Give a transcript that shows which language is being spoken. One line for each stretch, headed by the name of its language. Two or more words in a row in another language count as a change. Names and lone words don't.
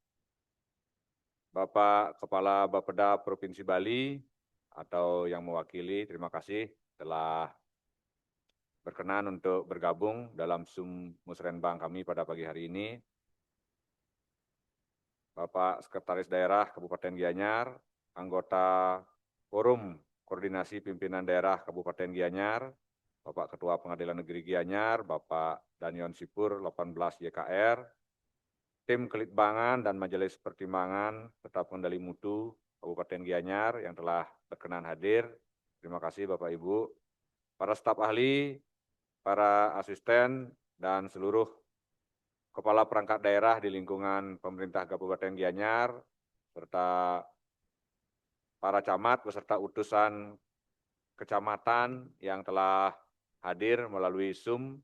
Indonesian: Bapak Kepala Bapeda Provinsi Bali atau yang mewakili, terima kasih telah berkenan untuk bergabung dalam Zoom Musrenbang kami pada pagi hari ini. Bapak Sekretaris Daerah Kabupaten Gianyar, anggota Forum Koordinasi Pimpinan Daerah Kabupaten Gianyar, Bapak Ketua Pengadilan Negeri Gianyar, Bapak Danyon Sipur 18 YKR, tim Kelitbangan dan Majelis Pertimbangan serta Pengendali Mutu Kabupaten Gianyar yang telah berkenan hadir. Terima kasih Bapak Ibu, para staf ahli, para asisten, dan seluruh kepala perangkat daerah di lingkungan pemerintah Kabupaten Gianyar, serta para camat beserta utusan kecamatan yang telah hadir melalui Zoom.